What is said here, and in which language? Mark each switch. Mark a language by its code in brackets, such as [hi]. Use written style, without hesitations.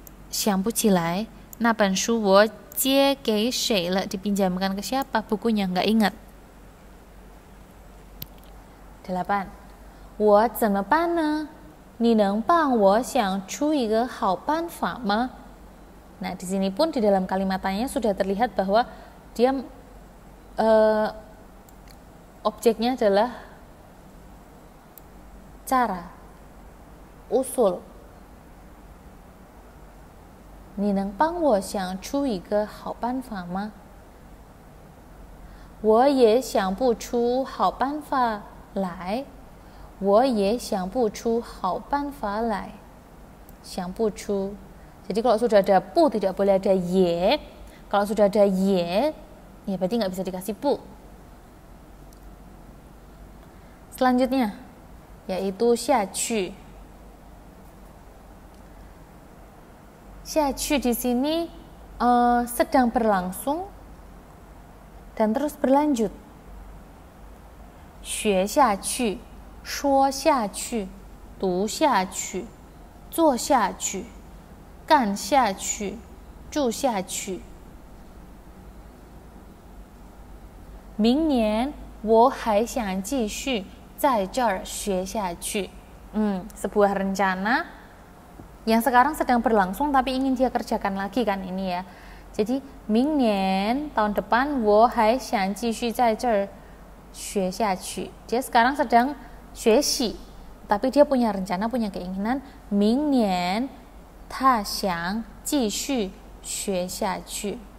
[zh] 想不起来那本书我借给谁了, [id] dipinjamkan ke siapa bukunya, nggak ingat. [zh] 8. 我怎么办呢？你能帮我想出一个好办法吗？ [id] Nah, di sini pun di dalam kalimat tanya sudah terlihat bahwa dia objeknya adalah cara, usul. [zh] 你能帮我想出一个好办法吗？我也想不出好办法来。我也想不出好办法来。想不出. [id] Jadi kalau sudah ada pu tidak boleh ada ye. Kalau sudah ada ye, ya berarti nggak bisa dikasih pu. Selanjutnya yaitu 下去. 下去 di sini sedang berlangsung dan terus berlanjut. [zh] 学下去, 说下去, 读下去, 做下去, 干下去, 住下去。明年我还想继续在这儿学下去。 [id] sebuah rencana yang sekarang sedang berlangsung tapi ingin dia kerjakan lagi kan ini ya. Jadi [zh] 明年 tahun depan 我还想继续在这儿学下去. [id] Dia sekarang sedang 学习 tapi dia punya rencana, punya keinginan [zh] 明年他想继续学下去。